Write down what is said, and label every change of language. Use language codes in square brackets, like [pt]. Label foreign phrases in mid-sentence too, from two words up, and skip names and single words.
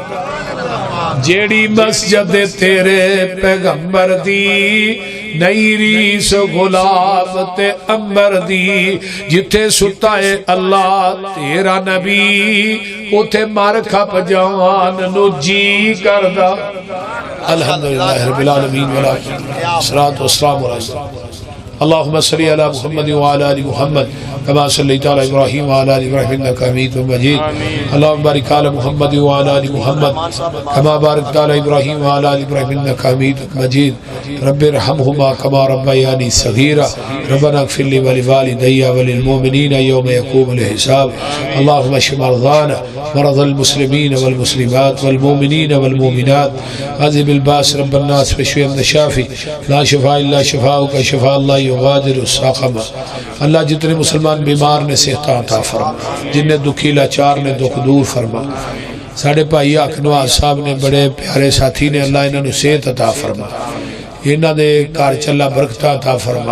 [pa] جیہڑی مسجد تیرے پیغمبر دی، نئیں ریس گلاب تے عنبر دی، جتھے سُتا ہے اللہ تیرا نبی، اوتھے مر کھپ جان نوں جی کردا. [ar] الحمد لله رب العالمين والصلاة والسلام عليه. اللهم صل على محمد وعلى آل محمد كما صليت على إبراهيم وعلى آل إبراهيم إنك حميد مجيد. اللهم بارك على محمد وعلى آل محمد كما باركت على إبراهيم وعلى آل إبراهيم إنك حميد مجيد. رب ارحمهما كما ربياني صغيرا، ربنا اغفر لي ولوالدي وللمؤمنين يوم يقوم الحساب. اللهم اشف مرضانا مرض المسلمين والمسلمات والمؤمنين والمؤمنات، أذهب البأس رب الناس واشف أنت الشافي، لا شفاء إلا شفاؤك شفاء لا يغادر سقما. [pa] اللہ جتنے مسلمان بیمار نے صحت عطا فرما، جنہاں دکھی لاچار نے دکھ دور فرما. ساڈے بھائی حق نواز صاحب نے بڑے پیارے ساتھی نے، اللہ انہوں نے صحت عطا فرما، انہوں دے گھر چلا برکت عطا فرما.